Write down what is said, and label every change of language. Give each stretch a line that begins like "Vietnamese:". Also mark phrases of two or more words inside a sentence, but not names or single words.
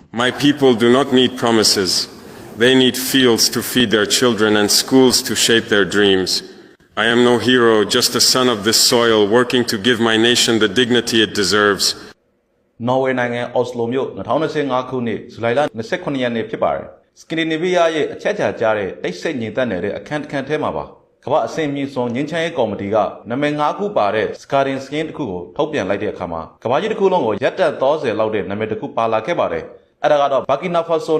English: My people do not need promises. They need fields to feed their children and schools to shape their dreams. I am no hero, just a son of this soil working to give my nation the dignity it deserves.
Burmese: နော်ဝေနိုင်ငံအော်စလိုမြို့2025ခုနှစ်ဇူလိုင်လ29ရက်နေ့ဖြစ်ပါတယ်။စကင်ဒီနေဗီးယားရဲ့အချက်အချာကြားတဲ့တိတ်ဆိတ်ငြိမ်သက်နေတဲ့အခန်းတစ်ခန်းထဲမှာပါ။ကမ္ဘာအဆင့်မြင့်ဆုံးငင်းချမ်းရေးကော်မတီကနာမည်5ခုပါတဲ့စကာဒင်စကင်းတစ်ခုကိုထုတ်ပြန်လိုက်တဲ့အခါမှာကမ္ဘာကြီးတစ်ခုလုံးကိုရပ်တန့်30လောက်တဲ့နာမည်တစ်ခုပါလာခဲ့ပါတယ်။အဲ့ဒါကတော့ဘာကီနာဖာဆို